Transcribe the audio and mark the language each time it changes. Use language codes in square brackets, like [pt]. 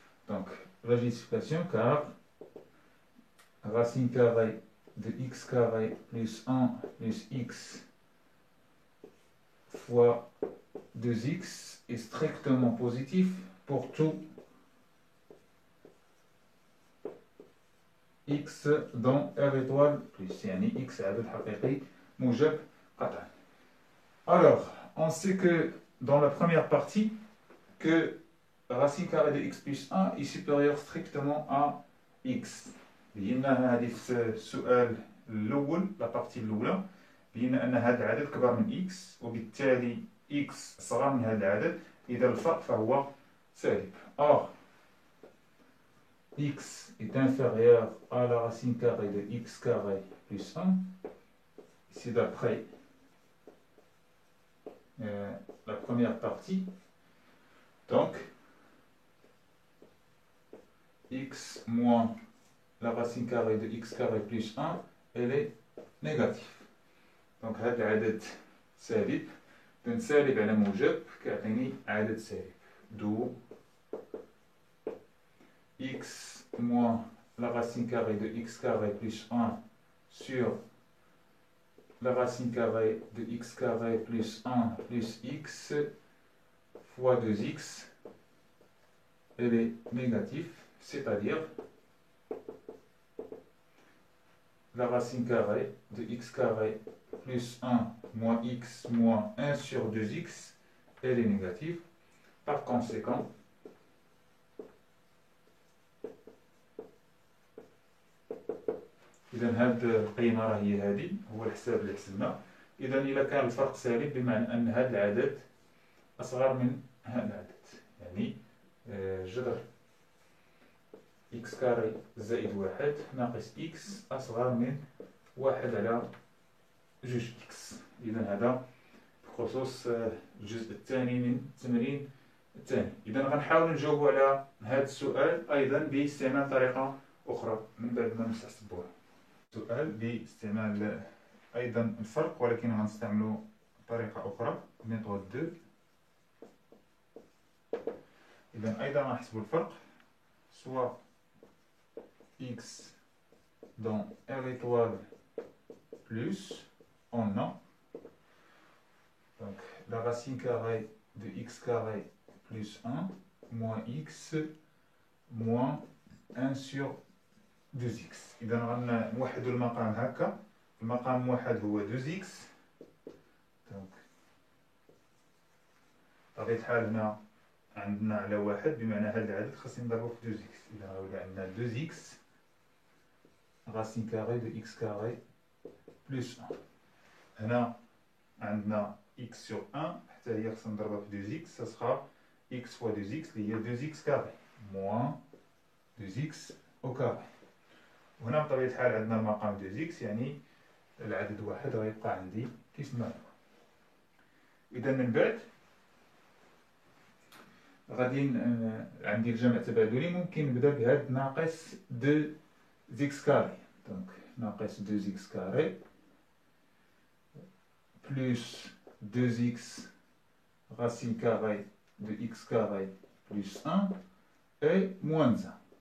[fr] Donc, la justification car racine carrée de x carré plus 1 plus x fois 2x est strictement positif pour tout x dans R étoile plus, [ar] يعني x عدد حقيقي موجب قطعا. [fr] Alors, on sait que dans la première partie, que racine carrée de x plus 1 est supérieure strictement à x. [ar] بينا هذه في السؤال الأول، لا بارتي الأولى، بينا أن هذا العدد كبر من x وبالتالي x صغر من هذا العدد، إذا الفرق فهو سالب. [fr] Or, x est inférieur à la racine carrée de x carré plus 1, ici d'après la première partie. Donc, x moins la racine carrée de x carré plus 1, elle est négative. Donc, [ar] هذا العدد سالب، إذن سالب على موجب كيعطيني عدد سالب. [fr] D'où x moins la racine carrée de x carré plus 1 sur la racine carrée de x carré plus 1 plus x fois 2x, elle est négative, c'est-à-dire la racine carrée de x carré plus 1 moins x moins 1 sur 2x, elle est négative. Par conséquent, [ar] إذا هاد القيمة راهي هادي، هو الحساب اللي حسبنا. إذا إلا كان الفرق سالب بمعنى أن هاد العدد أصغر من هاد العدد، يعني جذر إكس كاري زائد واحد ناقص إكس أصغر من واحد على جوج إكس. إذا هذا بخصوص الجزء الثاني من التمرين الثاني. إذا غنحاول نجاوب على هذا السؤال أيضا باستعمال طريقة أخرى من بعد ما نستعصبوها. سؤال باستعمال أيضا الفرق، ولكن غنستعملو طريقة أخرى، ميثود 2. إذا أيضا غنحسبو الفرق، [fr] soit x dans R étoile plus en a, donc la racine carrée de x carré plus 1 moins x moins 1 sur 2x. [ar] إذا غنوحدو المقام هكا، المقام موحد هو 2x، دونك بطبيعة الحال هنا عندنا على واحد بمعنى هذا العدد خاصنا نضربو في 2x. إذا غيولي عندنا [fr] 2x racine carrée de x carré plus 1. [ar] هنا عندنا [fr] x sur 1 [ar] حتى هي خاصنا نضربها في [fr] 2x، ça sera x fois 2x [ar] اللي هي [fr] 2x carré moins 2x au carré. [ar] وهنا بطبيعة الحال عندنا المقام 2x، يعني العدد واحد غيبقى عندي كيف ما هو. إذا من بعد غادي عندي الجمع التبادلي، ممكن نبدا بهاد ناقص 2x كاري، دونك ناقص 2x كاري [fr] plus 2x racine carrée de x carré plus 1 et moins 1.